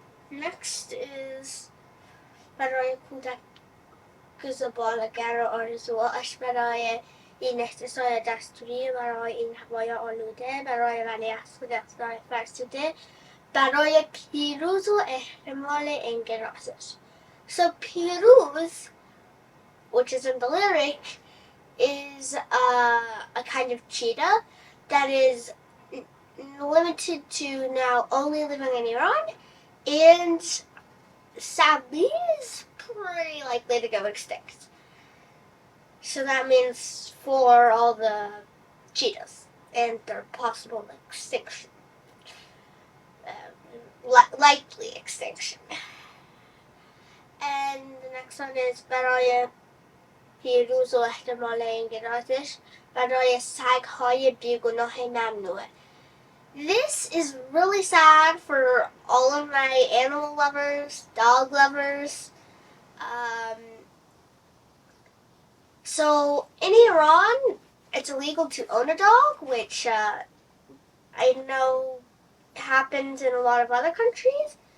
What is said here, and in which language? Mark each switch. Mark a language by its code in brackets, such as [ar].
[fa] Next is برای کودک زباله‌گر آرزوهاش، برای این اقتصاد دستوری، برای این هوای آلوده، برای ولیعصر اقتصاد فرسوده، برای پیروز و احتمال انقراضش. [en] So پیروز, which is in the lyric, is a kind of cheetah that is limited to now only living in Iran, and sadly is pretty likely to go extinct. So that means for all the cheetahs and their possible extinction. Likely extinction. And the next one is [fa] برای پیروز و احتمال انقراضش، برای سگ‌های بیگناه ممنوعه. [en] This is really sad for all of my animal lovers, dog lovers. So in Iran, it's illegal to own a dog, which I know happens in a lot of other countries.